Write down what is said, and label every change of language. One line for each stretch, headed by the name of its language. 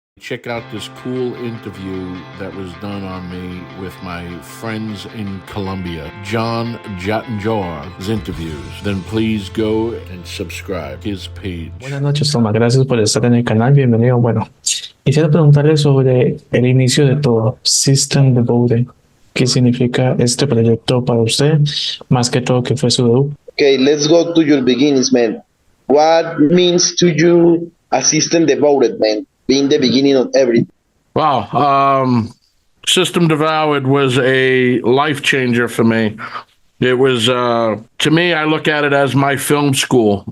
English: Check out this cool interview that was done on me with my friends in Colombia, John Jattenjar's interviews. Then please go and subscribe his page.
Spanish: Buenas noches, Tomás. Gracias por estar en el canal. Bienvenido. Bueno, quisiera preguntarle sobre el inicio de todo, System Devoted. ¿Qué significa este proyecto para usted? Más que todo, ¿qué fue su debut?
English: Okay, let's go to your beginnings, man. What means to you a system devoted, man? Being the beginning of everything. Wow. System Devoured was a life changer for me. It was, to me, I look at it as my film school.